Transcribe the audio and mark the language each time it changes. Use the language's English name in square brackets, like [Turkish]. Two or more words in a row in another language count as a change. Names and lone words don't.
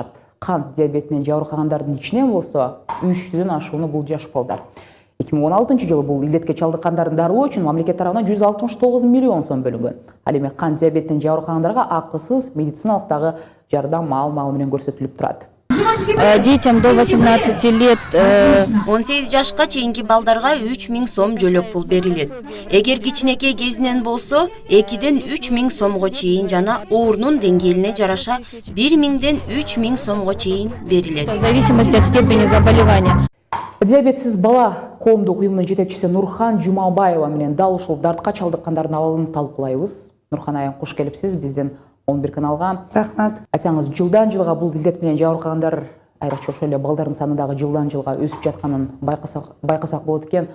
[Kyrgyz] Кан диабетинен жабыркагандардын ичинен болсо 300дөн ашууну бул жаш балдар. 2016 жылы бул илдетке чалдыккандардын дарылоо үчүн мамлекет тарабынан 169 миллион сом бөлүнгөн. Ал эми кан диабетинен жабыркагандарга акысыз медициналык дагы жардам маал менен көрсөтүлүп турат. [Russian] Детям до 18 лет [Kyrgyz] 18 жашка чейинки балдарга 3000 сом жөлөк пул берилет. Эгер кичинекей кезинен болсо 2ден 3000 сомго чейин жана оорунун деңгээлине жараша 1000ден 3000 сомго чейин берилет. [Russian] в зависимости от степени заболевания. [Kyrgyz] Диабетсиз бала коомдук уюмунун жетекчиси Нурхан Жумабаева менен дал ушул дартка чалдыккандардын абалын талкуулайбыз. Нурхан айым, куш келипсиз биздин 11 каналга. Рахмат. Айтсаңыз, жылдан жылга бул илдет менен жабыркагандар, айрыкча ошол эле балдардын саны дагы жылдан жылга өсүп жатканын байкасак болот экен.